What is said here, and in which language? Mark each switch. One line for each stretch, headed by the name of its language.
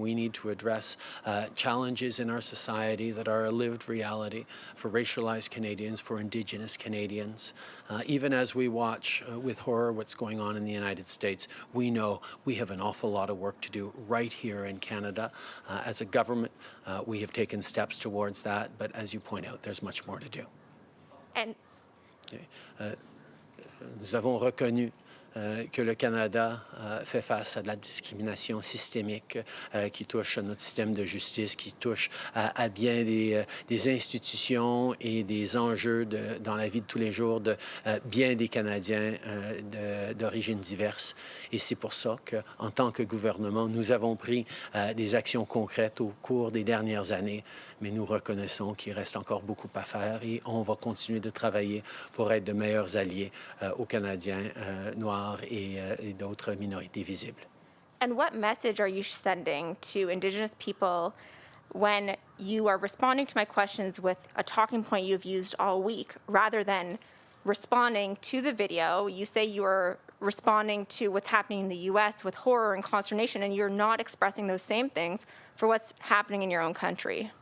English: We need to address challenges in our society that are a lived reality for racialized Canadians, for Indigenous Canadians. Even as we watch with horror what's going on in the United States, we know we have an awful lot of work to do right here in Canada. As a government, we have taken steps towards that, but as you point out, there's much more to do. And
French: Nous avons reconnu que le Canada fait face à de la discrimination systémique qui touche à notre système de justice, qui touche à bien des institutions et des enjeux dans la vie de tous les jours de bien des Canadiens d'origines diverses. Et c'est pour ça qu'en tant que gouvernement, nous avons pris des actions concrètes au cours des dernières années, mais nous reconnaissons qu'il reste encore beaucoup à faire et on va continuer de travailler pour être de meilleurs alliés aux Canadiens noirs et d'autres minorités visibles.
English: And what message are you sending to Indigenous people when you are responding to my questions with a talking point you've used all week, rather than responding to the video? You say you are responding to what's happening in the U.S. with horror and consternation, and you're not expressing those same things for what's happening in your own country.